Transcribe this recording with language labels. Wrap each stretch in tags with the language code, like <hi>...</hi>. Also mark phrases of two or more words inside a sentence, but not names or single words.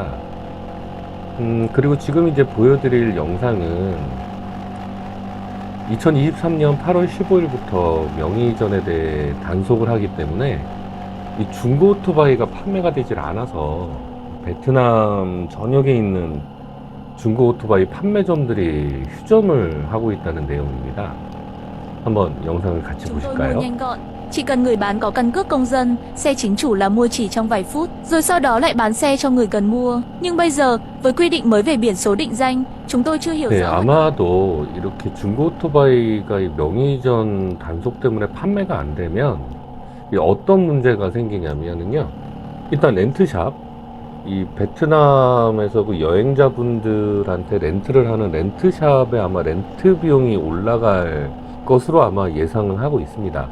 <ko>그리고 지금 이제 보여드릴 영상은 2023년 8월 15일부터 명의 이전에 대해 단속을 하기 때문에 이 중고 오토바이가 판매가 되질 않아서 베트남 전역에 있는 중고 오토바이 판매점들이 휴점을 하고 있다는 내용입니다. 한번 영상을 같이</ko> <vi>Chúng tôi mua</vi> <ko>보실까요?</ko> <vi>nhanh gọn, chỉ cần người bán có căn cước công dân, xe chính chủ là mua chỉ trong vài phút, rồi sau đó lại bán xe cho người cần mua. Nhưng bây giờ, với quy định mới về biển số định danh, chúng tôi chưa hiểu</vi> <ko>네,</ko> <vi>rõ.</vi> <ko>아마도 이렇게 중고 오토바이가 이 명의 이전 단속 때문에 판매가 안 되면 이 어떤 문제가 생기냐면요. 일단 렌트샵, 이 베트남에서 그 여행자분들한테 렌트를 하는 렌트샵에 아마 렌트 비용이 올라갈 것으로 아마 예상을 하고 있습니다.</ko>